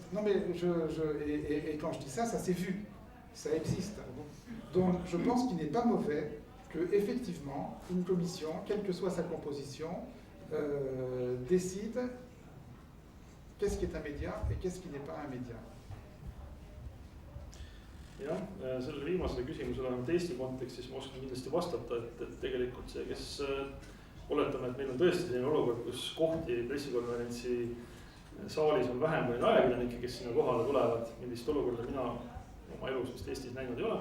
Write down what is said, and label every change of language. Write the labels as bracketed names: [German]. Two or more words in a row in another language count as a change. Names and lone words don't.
[French] Non mais, et quand je dis ça, ça s'est vu, ça existe. Donc je pense qu'il n'est pas mauvais que, effectivement, une commission, quelle que soit sa composition, décide qu'est-ce qui est un média et qu'est-ce qui n'est pas un média. [Estonian] jah, sellele viimasele küsimusele vähemalt Eesti kontekstis ma oskan kindlasti vastata, et tegelikult see, kes oletame, et meil on tõesti selline olukord, kus kohti pressikonverentsi saalis on vähem kui ajakirjanikke, kes sinna kohale tulevad, millist olukorda mina oma elus vist Eestis näinud ei ole.